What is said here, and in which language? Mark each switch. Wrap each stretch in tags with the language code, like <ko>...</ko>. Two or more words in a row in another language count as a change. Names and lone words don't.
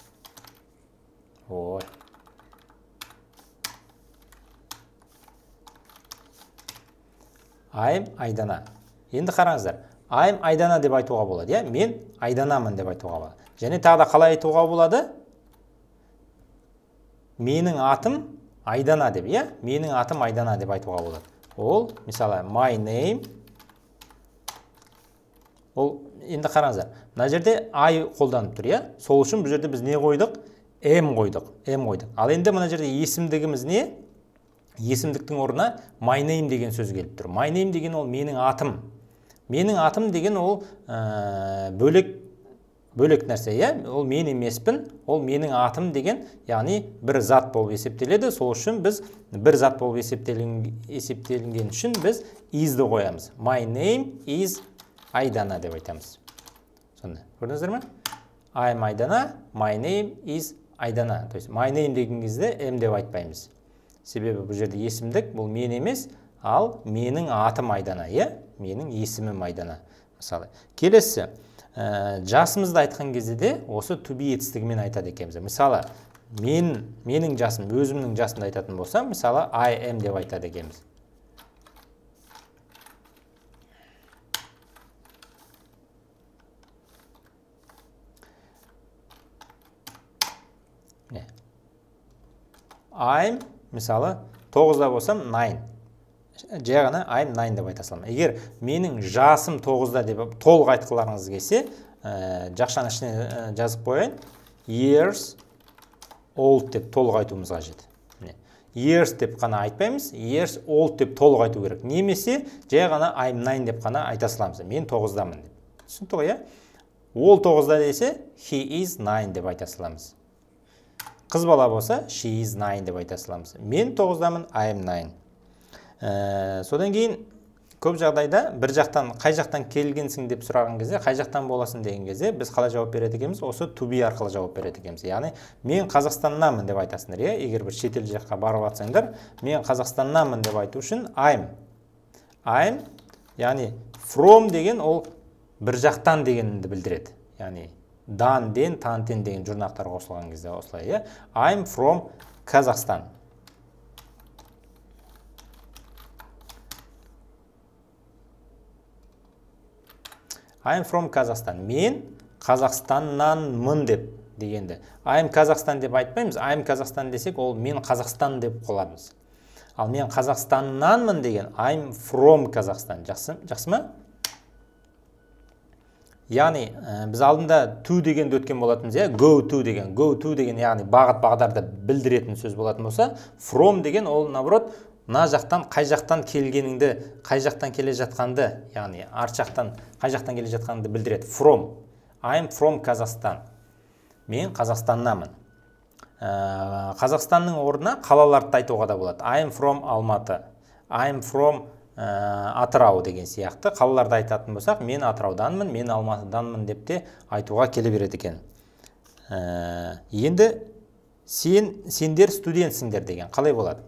<en>I'm айдана.</en> <kk>Енді қараңыздар. I'm айдана деп айтуға болады, мен айданамын деп айтуға болады. Және тағы да қалай айтуға болады? Менің атым айдана деп, менің атым айдана деп айтуға болады. Ол, мысалы,</kk> <en>my name.</en> <kk>Ол, енді қараңыздар. Мына жерде I қолданып тұр, Сол үшін бұл жерде біз не қойдық? M қойдық. Ал енді мына жерде есімдігіміз не? Есімдіктің орнына</kk> <en>my name</en> <kk>деген сөз келіп тұр.</kk> <en>My name</en> <kk>деген ол менің атым. Менің атым деген ол бөлек бөлек нәрсе, иә? Ол мен емеспін, ол менің атым деген, яғни бір зат болып есептеледі. Сол үшін біз бір зат болып есептелінген үшін біз is-ді қоямыз.</kk> <en>My name is Айдана</en> <kk>деп айтамыз. Сонда, көрдіңіздер ме?</kk> <en>I am Айдана, my name is Айдана.</en> <ru>То есть,</ru> <en>my name</en> <kk>деген кезде m деп айтпаймыз. Себебі бұл жерде есімдік, бұл мен емес, ал менің атым Айдана, иә? Менің есімім Айдана. Мысалы, келесі, жасымызды айтқан кезде де осы</kk> <en>to be</en> <kk>етістігімен айтады екенбіз. Мысалы, менің жасым, өзімнің жасымды айтатын болса, мысалы,</kk> <en>I am</en> <kk>деп айтады екенбіз. I'm, мысалы, 9-да болсам, 9. Жай ғана</kk> <en>I'm 9</en> <kk>деп айта саламын. Егер менің жасым 9-да деп толық айтқыларыңыз келсе, жақшаның ішіне жазып қойын,</kk> <en>years old</en> <kk>деп толық айтуымыз қажет. Years деп қана айтпаймыз,</kk> <en>years old</en> <kk>деп толық айту керек. Немесе жай ғана</kk> <en>I'm 9</en> <kk>деп қана айта саламыз. Мен 9-дамын деп. Түсінікті ғой, иә? Ол 9-да десе,</kk> <en>he is 9</en> <kk>деп айта саламыз. Қыз бала болса,</kk> <en>she is 9</en> <kk>деп айта саламыз. Мен 9-дамын,</kk> <en>I am 9.</en> <kk>Содан кейін көп жағдайда бір жақтан, қай жақтан келгенсің деп сұраған кезде, қай жақтан боласың деген кезде, біз қалай жауап береді екенбіз, осы</kk> <en>to be</en> <kk>арқылы жауап береді екенбіз. Яғни, мен Қазақстаннанмын деп айтасыңдар, иә? Егер бір шетел жаққа барып атсаңдар, мен Қазақстаннанмын деп айту үшін I'm, яғни from деген ол бір жақтан дегенді білдіреді. Яғни, дан-ден, тан-тен деген жұрнақтар қосылған кезде осылай, иә?</kk> <en>I'm from Қазақстан. I'm from Қазақстан.</en> <kk>Мен Қазақстаннанмын деп дегенді. I'm Қазақстан деп айтпаймыз. I'm Қазақстан десек, ол мен Қазақстан деп қоламыз. Ал мен Қазақстаннанмын деген</kk> <en>I'm from Қазақстан.</en> <kk>Жақсы ма? Яғни, біз алдында to дегенді өткен болатымыз, иә?</kk> <en>Go to деген. Go to</en> <kk>деген, яғни бағыт-бағдарды білдіретін сөз болатын болса, from деген ол, наоборот, мына жақтан, қай жақтан келгеніңді, қай жақтан келе жатқанды, яғни арт жақтан, қай жақтан келе жатқанды білдіреді.</kk> <en>From. I'm from Қазақстан.</en> <kk>Мен Қазақстаннамын. Қазақстанның орнына қалаларды айтуға да болады.</kk> <en>I'm from Алматы. I'm from Атырау</en> <kk>деген сияқты қалаларды айтатын болсақ, мен Атырауданмын, мен Алматыданмын деп те айтуға келе береді екен. Енді сендер студентсіңдер деген қалай болады?</kk>